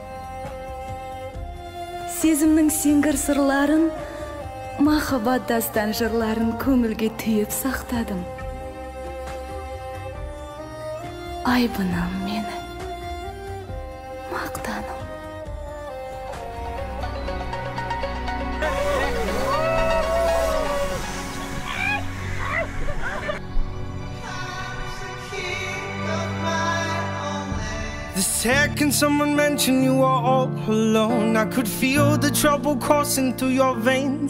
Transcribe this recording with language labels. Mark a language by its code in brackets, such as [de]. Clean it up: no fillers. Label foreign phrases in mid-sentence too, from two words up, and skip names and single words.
[kk] Сезімнің сеңгір сырларын, махаббат дастан жырларын көңілге түйіп сақтадым. Айбыным менің, мақтаным. [en] The second someone mentioned you were all alone, I could feel the trouble coursing through your veins.